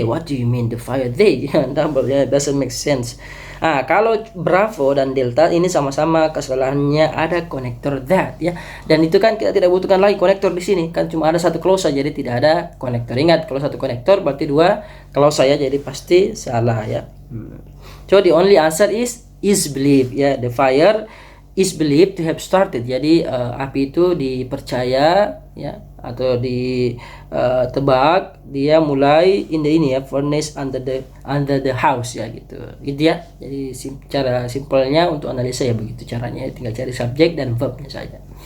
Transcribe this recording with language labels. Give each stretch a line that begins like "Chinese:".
English: What do you mean the fire they? Double ya, doesn't make sense.
Indonesian: Kalau Bravo dan Delta ini sama-sama kesalahannya ada konektor that ya. Dan itu kan kita tidak butuhkan lagi konektor di sini, kan cuma ada satu klausa jadi tidak ada konektor. Ingat kalau satu konektor berarti dua klausa ya, jadi pasti salah ya.
English: So the only answer is believed ya. The fire is believed to have started.
Indonesian: Jadi api itu dipercaya ya, atau ditebak dia mulai in the ini ya, furnace under the house ya gitu ya. Jadi cara simpelnya untuk analisa ya begitu caranya, tinggal cari subjek dan verbnya saja.